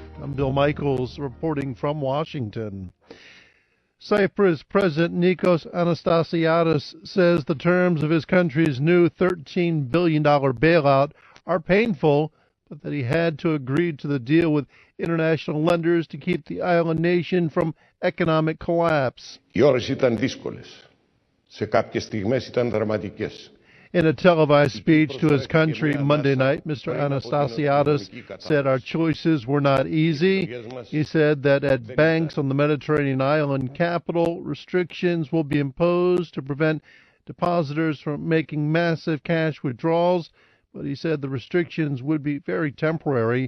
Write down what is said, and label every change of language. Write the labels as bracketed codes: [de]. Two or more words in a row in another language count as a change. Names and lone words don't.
[en] I'm Bill Michaels reporting from Washington. Cyprus President Nicos Anastasiades says the terms of his country's new $13 billion bailout are painful, but that he had to agree to the deal with international lenders to keep the island nation from economic collapse. [el] Οι ώρες ήταν δύσκολες. Σε κάποιες στιγμές ήταν δραματικές. [en] In a televised speech to his country Monday night, Mr. Anastasiades said our choices were not easy. He said that at banks on the Mediterranean island capital, restrictions will be imposed to prevent depositors from making massive cash withdrawals, but he said the restrictions would be very temporary.